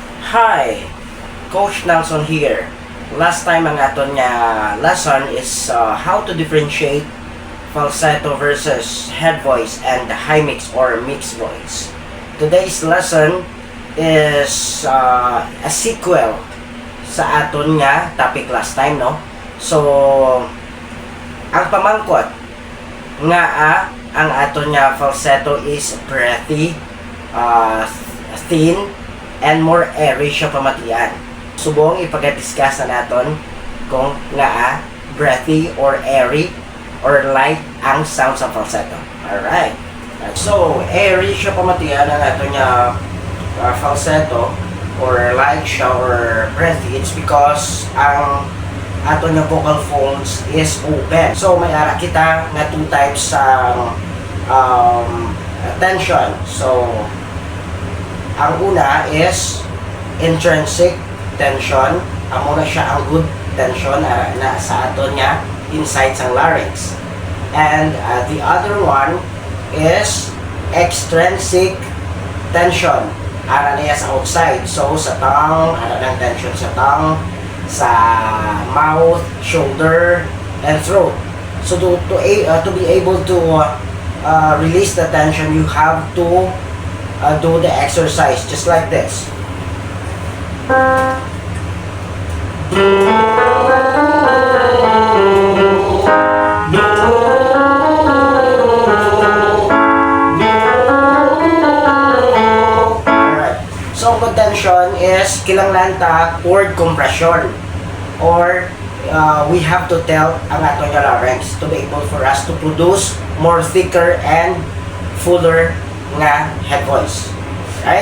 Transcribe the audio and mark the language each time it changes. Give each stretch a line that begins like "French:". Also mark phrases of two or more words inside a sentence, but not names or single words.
English: Hi, Coach Nelson here. Last time
Hiligaynon: ang aton nga
English: lesson is how to differentiate falsetto versus head voice and high mix or mixed voice. Today's lesson is a sequel
Hiligaynon: sa aton nga
English: topic last time, no?
Hiligaynon: So, ang pamangkot nga ang aton nga falsetto
English: is breathy, thin, and more airy
Hiligaynon: siya pamatian. Subong ipag-discuss na naton kung nga
English: breathy or airy or light
Hiligaynon: ang sound sa falsetto.
English: Alright.
Hiligaynon: So, airy siya pamatian ang aton nga falsetto
English: or light
Hiligaynon: siya or breathy.
English: It's because
Hiligaynon: ang aton nga
English: vocal folds is open. So,
Hiligaynon: may ara kita nga
English: two types
Hiligaynon: sa tension.
English: So,
Hiligaynon: ang una
English: is intrinsic tension.
Hiligaynon: Amo na siya ang
English: good tension
Hiligaynon: na sa aton nga inside sa larynx.
English: And the other one is extrinsic tension.
Hiligaynon: Ara niya sa outside. So sa tongue, ara ng tension sa tongue, sa mouth,
English: shoulder, and throat. So to be able to release the tension, you have to do the exercise just like this. Alright. So good tension is
Hiligaynon: kinanglan ta
English: chord compression, or we have to tell
Hiligaynon: ang aton nga
English: larynx to be able for us to produce more thicker and fuller nga head voice. Right?